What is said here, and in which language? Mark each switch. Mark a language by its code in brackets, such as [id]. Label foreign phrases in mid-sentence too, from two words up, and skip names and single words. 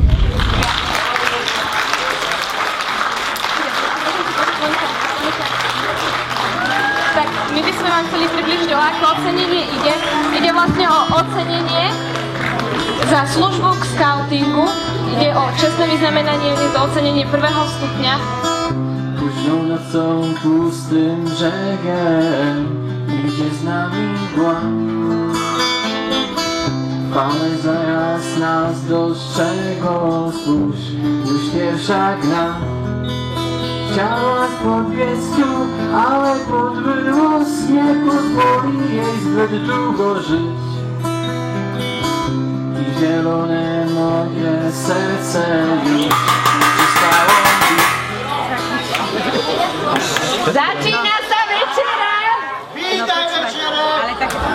[sk] Tak my by sme vám chceli približiť, o aké ocenenie ide. Ide vlastne o ocenenie za službu k skautingu. Ide o čestné vyznamenanie, je to ocenenie 1. stupňa. [pl] Późną nocą pustym brzegiem idzie z nami mgła. Fale zaraz nas dostrzegą, spójrz, już pierwsza gra. Chciałaś podbiec tu, ale podbyłość nie pozwoli jej zbyt długo żyć. I zielone moje serce już przestało bić. [sk] Začína sa večera! Vítaj večera! Ale tak...